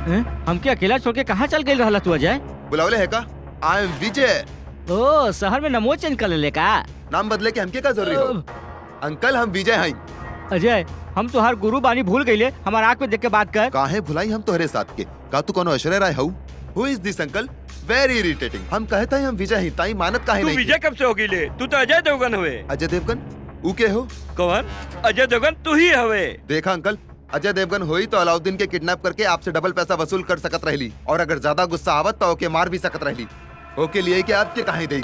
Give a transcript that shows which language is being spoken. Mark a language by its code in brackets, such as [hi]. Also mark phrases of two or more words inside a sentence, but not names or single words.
[bho] हमके अकेला छोड़ के कहाँ चल गई रहला तू अजय? बुलावले है का? [en] I am [bho] विजय। ओ शहर में नमो चेंज कर ले का? नाम बदले के हमके का जरूरी हो? अंकल हम विजय हैं। अजय हम तो हर गुरु बानी भूल गईले, हमार आँख में देख के बात कर। काहे भुलाई हम तोहरे साथ के? का तू कोनो ऐश्वर्या राय हऊ? [en] who is this uncle? very irritating. [bho] हम कहता है हम विजय हैं, ताई मानत काहे नहीं? तू विजय कब से हो गईले? तू तो अजय देवगन हुए। अजय देवगन? ऊ के हो? कौन? अजय देवगन तू ही हवे। देखा अंकल, अजय देवगन हुई तो अलाउद्दीन के किडनैप करके आपसे डबल पैसा वसूल कर सकत रहली, और अगर ज्यादा गुस्सा आवत तो ओके मार भी सकत रहली। ओके लिए कि आपके काहे दे?